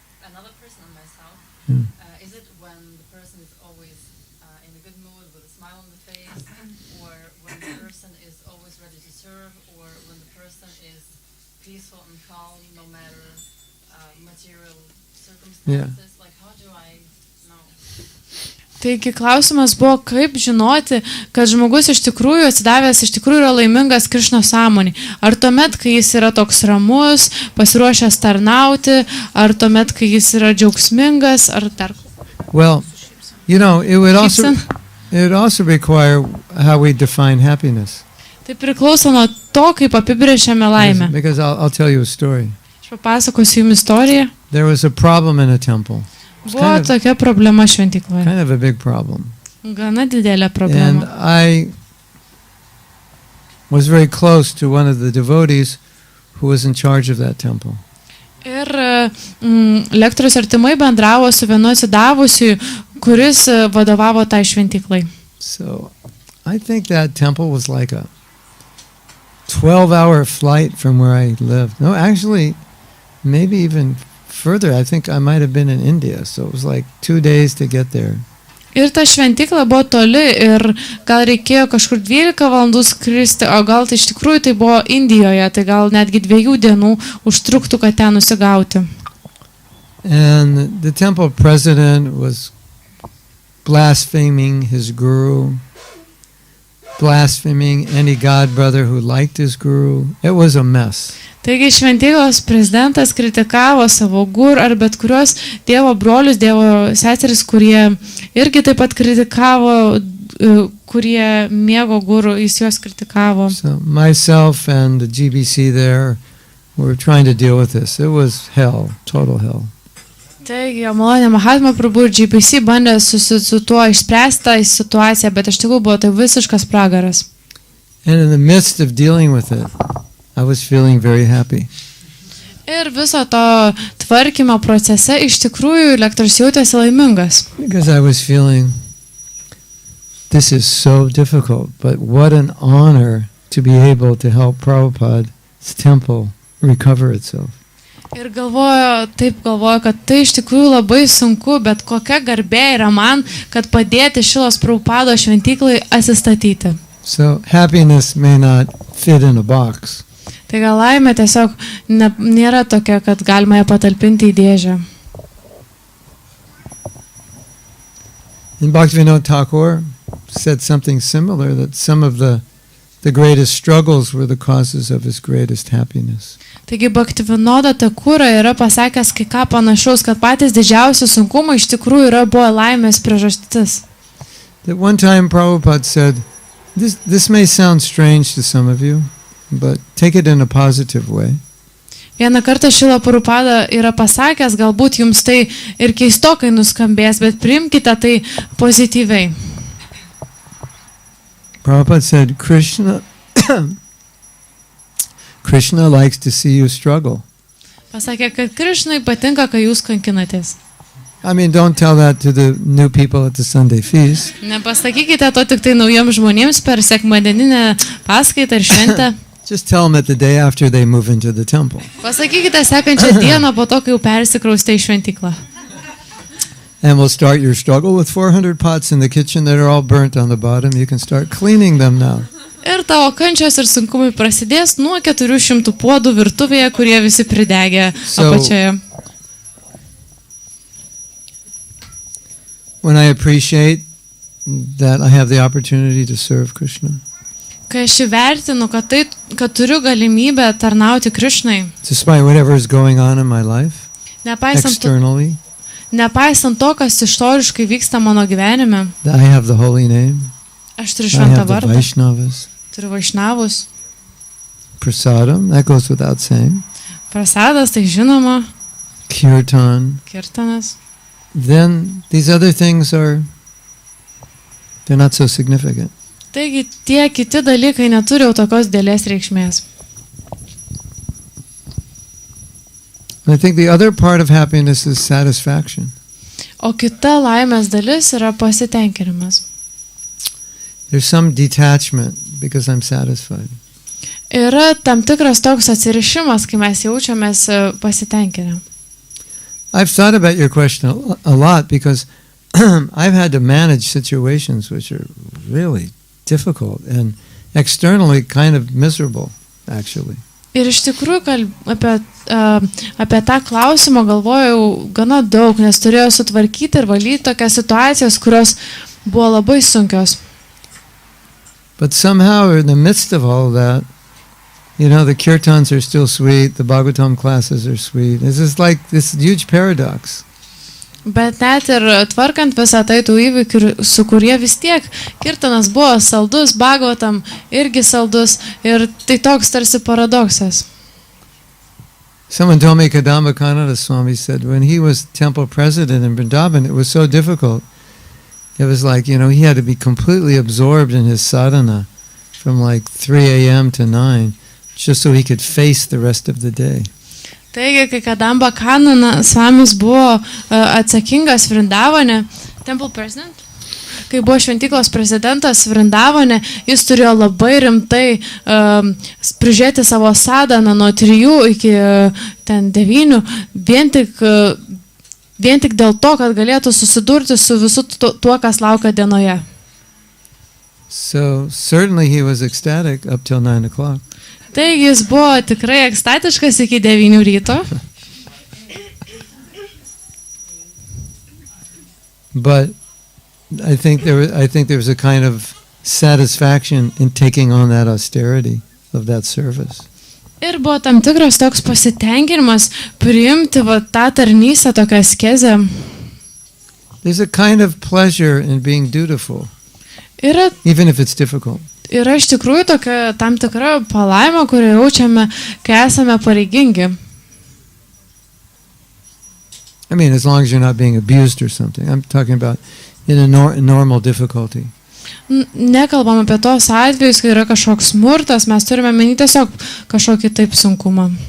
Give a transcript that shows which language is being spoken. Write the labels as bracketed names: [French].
[English] Another person or myself. Is it when the person is always in a good mood with a smile on the face, or when the person is always ready to serve, or when the person is peaceful and calm no matter material circumstances? Like, how do I know? [Lithuanian] Taigi klausimas buvo, kaip žinoti, kad žmogus iš tikrųjų atsidavęs, iš tikrųjų yra laimingas Krišnos sąmonį. Ar tuomet, kai jis yra toks ramus, pasiruošęs tarnauti, ar tuomet, kai jis yra džiaugsmingas, ar dar... [English] Well, you know, it would also require how we define happiness. [Lithuanian] Tai priklauso nuo to, kaip apibrėžiame laimę. [English] Because I'll tell you a story. [Lithuanian] Aš papasakosiu jums istoriją. [English] There was a problem in a temple. [Lithuanian] Buvo tokia problema šventykloje. [English] Kind of a big problem. [Lithuanian] Gana didelė [English] And [Lithuanian] problema. [English] I was very close to one of the devotees who was in charge of that temple. [Lithuanian] Ir lektorius artimai bendravo su vienu atsidavusiu, kuris vadovavo tai šventyklai. [English] So I think that temple was like a 12-hour flight from where I lived. No, actually, maybe even further. I think I might have been in India, so it was like 2 days to get there. [Lithuanian] Ir ta šventykla buvo toli ir gal reikėjo kažkur 12 valandų skristi, o gal tai iš tikrųjų tai buvo Indijoje, tai gal netgi 2 dienų užtruktų, kad ten nusigauti. [English] And the temple president was blaspheming his guru, blaspheming any god brother who liked his guru. It was a mess. [Lithuanian] Taigi šventyklos prezidentas kritikavo savo gurų ar bet kurios Dievo brolius, Dievo seseris, kurie irgi taip pat kritikavo, kurie mėgo gurų, jis juos kritikavo. [English] So myself and the GBC there were trying to deal with this. It was hell, total hell. [Lithuanian] Taigi, malonė Mahatmos Prabhu ir GBC bandė su tuo išspręsti tą situaciją, bet iš tikrųjų buvo tai visiškas pragaras. [English] And in the midst of dealing with it, I was feeling very happy. [Lithuanian] Ir viso to tvarkymo procese iš tikrųjų lektorius jautėsi laimingas. [English] Because I was feeling, this is so difficult, but what an honor to be able to help Prabhupada's temple recover itself. [Lithuanian] Ir galvojo, kad tai iš tikrųjų labai sunku, bet kokia garbė yra man, kad padėti Šilos Prabhupado šventyklai atsistatyti. [English] So happiness may not fit in a box. [Lithuanian] Tai gal laimė tiesiog nėra tokia, kad galima ją patalpinti į dėžę. [English] And Bhaktivinoda Thakur said something similar, that some of the greatest struggles were the causes of his greatest happiness. [Lithuanian] Taigi Bhaktivinoda Thakur yra pasakęs kai ką panašaus, kad patys didžiausi sunkumai iš tikrųjų buvo laimės priežastis. [English] That one time Prabhupada said, this may sound strange to some of you, but take it in a positive way. [Lithuanian] Vieną kartą Šrila Prabhupada yra pasakęs, galbūt jums tai ir keistokai nuskambės, bet priimkite tai pozityviai. [English] Prabhupada said, Krishna likes to see you struggle. [Lithuanian] Pasakė, kad Krišnai patinka, kai jūs kankinatės. [English] I mean, don't tell that to the new people at the Sunday feast. [Lithuanian] Nepasakykite to tik tai naujiems žmonėms per sekmadieninę paskaitą ir šventę. [English] Just tell them that the day after they move into the temple. [Lithuanian] Pasakykite sekančią dieną po to, kai jau persikraustė į šventyklą. [English] And we'll start your struggle with 400 pots in the kitchen that are all burnt on the bottom. You can start cleaning them now. [Lithuanian] Ir tavo kančios ir sunkumai prasidės nuo 400 puodų virtuvėje, kurie visi pridegė apačioje. [English] When I appreciate that I have the opportunity to serve Krishna, [Lithuanian] Kai aš įvertinu, kad turiu galimybę tarnauti Krišnai, [English] despite whatever is going on in my life, externally, [Lithuanian] nepaisant to, kas išoriškai vyksta mano gyvenime, [English] that I have the holy name, [Lithuanian] aš turiu [English] I [Lithuanian] šventą [English] have the [Lithuanian] vardą, [English] Vaishnavas, [Lithuanian] turiu Vaišnavus, [English] prasadam, that goes without saying, [Lithuanian] prasadas, tai žinoma, [English] kirtan, [Lithuanian] kirtanas. [English] then these other things they're not so significant. [Lithuanian] Taigi tie kiti dalykai neturi jau tokios dėlės reikšmės. [English] I think the other part of happiness is satisfaction. [Lithuanian] O kita laimės dalis yra pasitenkinimas. [English] There's some detachment because I'm satisfied. [Lithuanian] Yra tam tikras toks atsirišimas, kai mes jaučiamės pasitenkinę. [English] I've thought about your question a lot because I've had to manage situations which are really difficult and externally kind of miserable, actually. [Lithuanian] Ir iš tikrųjų apie tą klausimą galvojau gana daug, nes turėjau sutvarkyti ir valyti tokias situacijas, kurios buvo labai sunkios. [English] But somehow in the midst of all that, the kirtans are still sweet, the Bhagavatam classes are sweet. This is like this huge paradox. [Lithuanian] Bet net ir tvarkant visą tai tų įvykių, su kurie vis tiek kirtanas buvo saldus, Bhagavatam irgi saldus ir tai toks tarsi paradoksas. [English] Someone told me Kadamba Kanada Swami said when he was temple president in Vrindavan, it was so difficult. It was like, he had to be completely absorbed in his sadhana from like 3 a.m. to 9 just so he could face the rest of the day. [Lithuanian] Taigi, kai Kadamba Kanana Svamis buvo atsakingas Vrindavane, [English] temple president, [Lithuanian] kai buvo šventyklos prezidentas Vrindavane, jis turėjo labai rimtai prižiūrėti savo sadhaną nuo 3 iki 9, vien tik dėl to, kad galėtų susidurti su visu tuo, kas laukia dienoje. [English] So certainly he was ecstatic up till 9 o'clock. [Lithuanian] Taigi jis buvo tikrai ekstatiškas iki 9 ryto. [English] But I think there was a kind of satisfaction in taking on that austerity of that service. [Lithuanian] Ir buvo tam tikras toks pasitenkinimas priimti tą tarnystę, tokią askezę. [English] There's a kind of pleasure in being dutiful, even if it's difficult. [Lithuanian] Yra iš tikrųjų tokia tam tikra palaima, kurią jaučiame, kai esame pareigingi. [English] I mean, as long as you're not being abused or something. I'm talking about in a normal difficulty. [Lithuanian] Nekalbam apie tos atvejus, kai yra kažkoks smurtas, mes turime menį tiesiog kažkokį taip sunkumą.